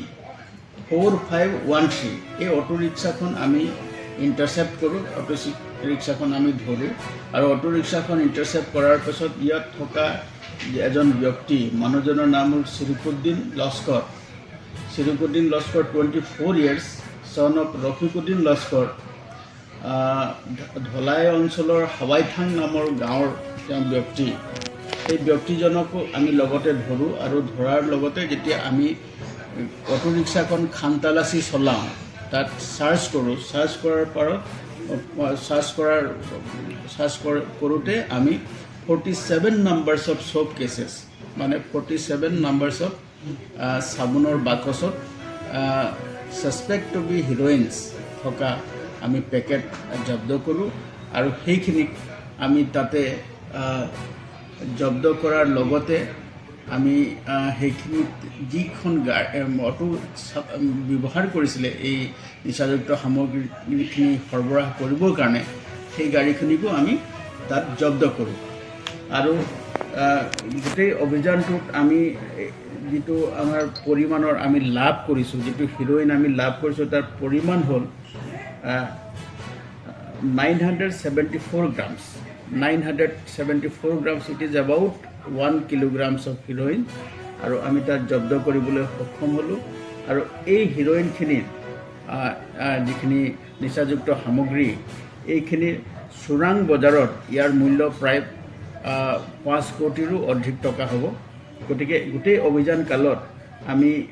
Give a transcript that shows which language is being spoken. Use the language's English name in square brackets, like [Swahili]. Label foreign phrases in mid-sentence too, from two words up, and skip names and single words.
[Assamese] 4513 এই অটো ৰিক্সাখন আমি ইণ্টাৰচেপ্ট কৰোঁ অটো ৰিক্সাখন আমি ধৰোঁ আৰু অটো ৰিক্সাখন ইণ্টাৰচেপ্ট কৰাৰ পিছত ইয়াত থকা এজন ব্যক্তি মানুহজনৰ নাম হ'ল চিৰিকুদ্দিন লস্কৰ [English] 24 years son of [Assamese] ৰফিকুদ্দিন লস্কৰ ধলাই অঞ্চলৰ হাৱাইথাং নামৰ গাঁৱৰ তেওঁ ব্যক্তি এই ব্যক্তিজনকো আমি লগতে ধৰোঁ আৰু ধৰাৰ লগতে যেতিয়া আমি অটো ৰিক্সাখন খানতালাচি চলাওঁ তাত চাৰ্চ কৰোঁ চাৰ্চ কৰোঁতে আমি 47 [English] numbers of soap cases [Assamese] মানে 47 [English] numbers of [Assamese] চাবোনৰ বাকচত [English] suspect to be heroins [Assamese] থকা আমি পেকেট জব্দ কৰোঁ আৰু সেইখিনিক আমি তাতে জব্দ কৰাৰ লগতে আমি সেইখিনিত যিখন অটো ব্যৱহাৰ কৰিছিলে এই নিচাযুক্ত সামগ্ৰীখিনি সৰবৰাহ কৰিবৰ কাৰণে সেই গাড়ীখিনিকো আমি তাত জব্দ কৰোঁ আৰু গোটেই অভিযানটোত আমি যিটো আমাৰ পৰিমাণৰ আমি লাভ কৰিছোঁ যিটো হিৰোইন আমি লাভ কৰিছোঁ তাৰ পৰিমাণ হ'ল [English] 974 grams 974 grams it is about 1 kilograms of heroin [Assamese] আৰু আমি তাত জব্দ কৰিবলৈ সক্ষম হ'লোঁ আৰু এই হিৰোইনখিনিৰ যিখিনি নিচাযুক্ত সামগ্ৰী এইখিনিৰ চোৰাং বজাৰত ইয়াৰ মূল্য প্ৰায় 5 কোটিৰো অধিক টকা হ'ব গতিকে গোটেই অভিযান কালত আমি